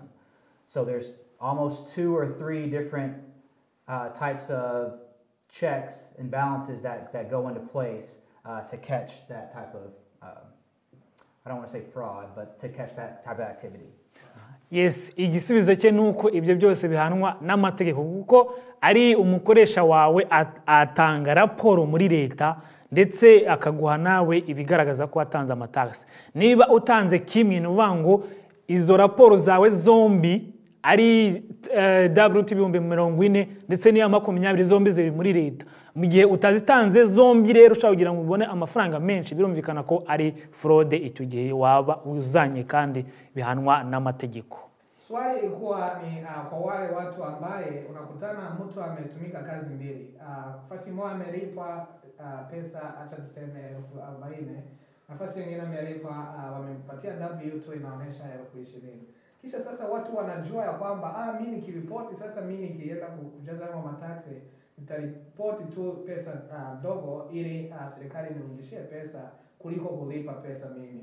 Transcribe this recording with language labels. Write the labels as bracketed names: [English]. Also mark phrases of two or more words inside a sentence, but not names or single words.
[English] So there's almost 2 or 3 different types of checks and balances that go into place to catch that type of, I don't want to say fraud, but to catch that type of activity. Yes, [Kinyarwanda] igisubizo cye nuko ibyo byose bihanwa n'amategeko kuko ari umukoresha wawe atanga raporo muri leta ndetse akaguha nawe ibigaragaza ko watanze amataxi. Niba utanze kimwe nuvango izo raporo zawe zombi ari W2 ibihumbi 40 ndetse n'iya 20 zombi ziri muri leta. Mu gihe utazitanze zombi rero ushaka kugira ngo ubone amafaranga menshi, birumvikana ko ari fraude, icyo gihe waba uzanye kandi bihanwa n'amategeko. [Swahili] Swali ilikuwa ni kwa wale watu ambaye unakutana mtu ametumika kazi mbili. Nafasi moja amelipwa pesa acha tuseme 40,000, nafasi nyingine amelipwa wamempatia W2 inaonyesha 20,000. Kisha sasa watu wanajua ya kwamba mimi nikiripoti sasa mimi nikienda kujaza hayo mataxi nitaripoti tu pesa dogo ili serikali nirudishie pesa kuliko kulipa pesa mimi.